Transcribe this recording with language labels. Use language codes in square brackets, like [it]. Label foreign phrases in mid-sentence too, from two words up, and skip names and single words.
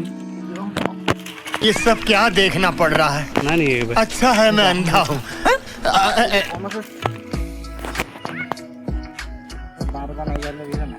[hi] ये सब क्या देखना पड़ रहा है। [as] নাই নেকি এইবাৰ? [hi] अच्छा है मैं अंधा हूँ। बार बार नहीं जाने